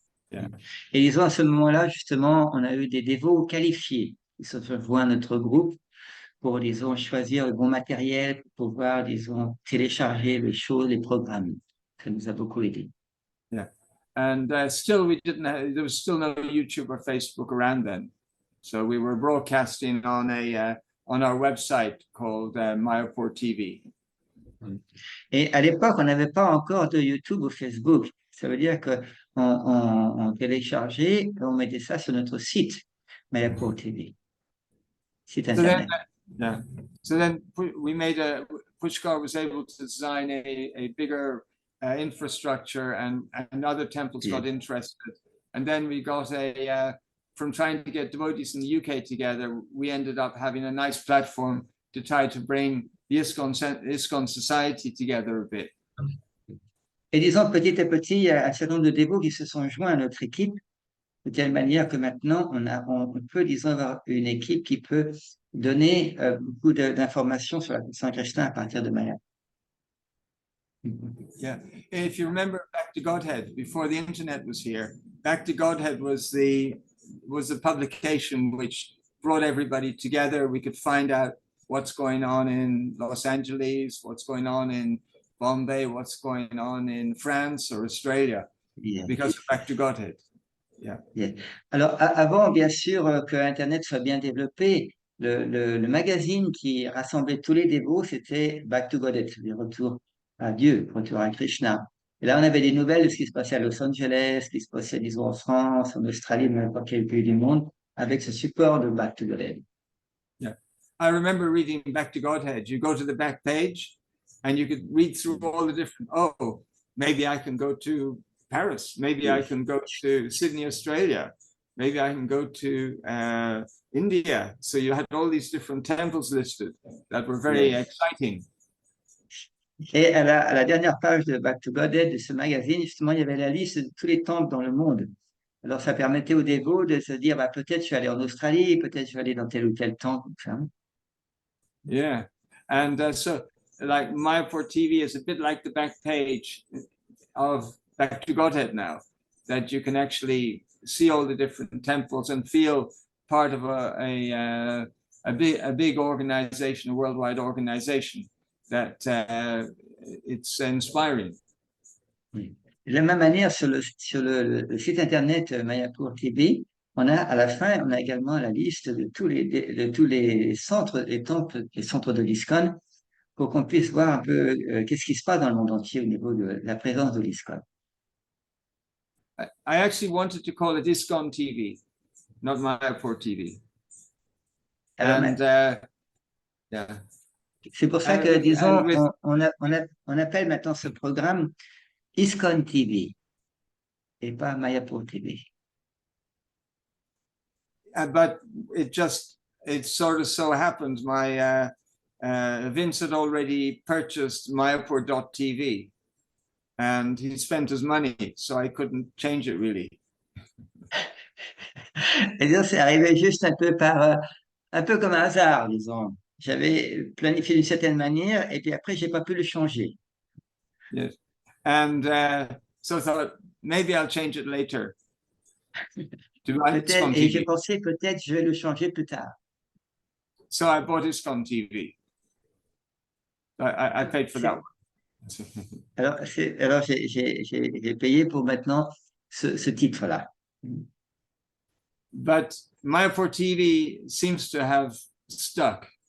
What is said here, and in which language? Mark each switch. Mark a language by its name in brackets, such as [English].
[English] Yeah. [French] Et disons, à ce moment-là, justement, on a eu des dévots qualifiés qui se sont joints à notre groupe pour, disons, choisir le bon matériel, pour pouvoir, disons, télécharger les choses, les programmes. Ça nous a beaucoup aidé. [English] Yeah. And still, there was still no YouTube or Facebook around then. So we were broadcasting on our website called Mayapur TV. [French] Et à l'époque, on n'avait pas encore de YouTube ou Facebook. Ça veut dire que on téléchargeait et on mettait ça sur notre site, Mayapur TV, site [English] So then, [French] internet. [English] yeah. So then we made Pushkar was able to design a bigger infrastructure, and other temples got interested. And then we got from trying to get devotees in the UK together, we ended up having a nice platform to try to bring the ISKCON society together a bit. [French] Et disons, petit à petit, il y a un certain nombre de dévots qui se sont joints à notre équipe, de telle manière que maintenant, on peut, disons, avoir une équipe qui peut donner beaucoup d'informations sur la Conscience de Krishna à partir de Maya. [English] Yeah, if you remember Back to Godhead, before the internet was here, Back to Godhead was the publication which brought everybody together. We could find out what's going on in Los Angeles, what's going on in Bombay, what's going on in France or Australia, because of Back to Godhead. Yeah. [French] Alors, avant, bien sûr, que Internet soit bien développé, le magazine qui rassemblait tous les dévots, c'était Back to Godhead, c'est-à-dire retour à Dieu, retour à Krishna. Et là, on avait des nouvelles de ce qui se passait à Los Angeles, ce qui se passait, disons, en France, en Australie, n'importe quel pays du monde, avec ce support de Back to Godhead. [English] Yeah. I remember reading Back to Godhead. You go to the back page and you could read through all the different, oh, maybe I can go to Paris. Maybe I can go to Sydney, Australia. Maybe I can go to India. So you had all these different temples listed that were very exciting. [French] Et à la dernière page de Back to Godhead de ce magazine, justement, il y avait la liste de tous les temples dans le monde. Alors, ça permettait aux dévots de se dire, bah, peut-être je vais aller en Australie, peut-être je vais aller dans tel ou tel temple. [English] Yeah. And so, like, Mayapur TV is a bit like the back page of Back to Godhead now, that you can actually see all the different temples and feel part of a big organization, a worldwide organization, that it's inspiring. [French] De la même manière, sur le site internet Mayapur TV, on a à la fin, on a également la liste de tous les centres, les temples, les centres de l'ISKCON, pour qu'on puisse voir un peu qu'est-ce qui se passe dans le monde entier au niveau de la présence de l'ISKCON. [English] I actually wanted to call it ISKCON TV, not Mayapur TV. [French] Alors, [English] And yeah. [French] C'est pour ça que, disons, on appelle maintenant ce programme ISKCON TV et pas Mayapur TV. [English] But it sort of so happens my Vince had already purchased Mayapur.tv and he spent his money, so I couldn't change it really. [French] Et disons, c'est arrivé juste un peu un peu comme un hasard, disons. J'avais planifié d'une certaine manière et puis après, j'ai pas pu le changer. [English] Yes. And so I thought, maybe I'll change it later. [French] Et j'ai pensé, peut-être, je vais le changer plus tard. [English] So I bought ISKCON TV. I paid for that one. [French] Alors j'ai payé pour maintenant ce titre-là. [English] But Mayapur TV seems to have stuck.